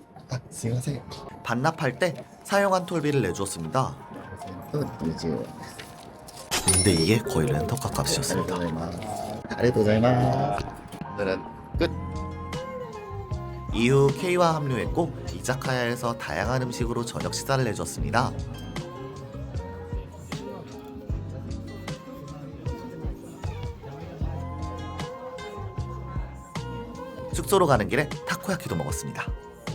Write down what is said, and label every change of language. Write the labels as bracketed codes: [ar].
[ja] 아, すいません。 [ko] 반납할 때 사용한 톨비를 내주었습니다. [ja] 20円。 [ko] 근데 이게 거의 렌터카 값이었습니다. [ja] ありがとうございます。 [ko] 오늘은 끝. 이후 K와 합류했고 이자카야에서 다양한 음식으로 저녁 식사를 내줬습니다. 숙소로 가는 길에 타코야키도 먹었습니다.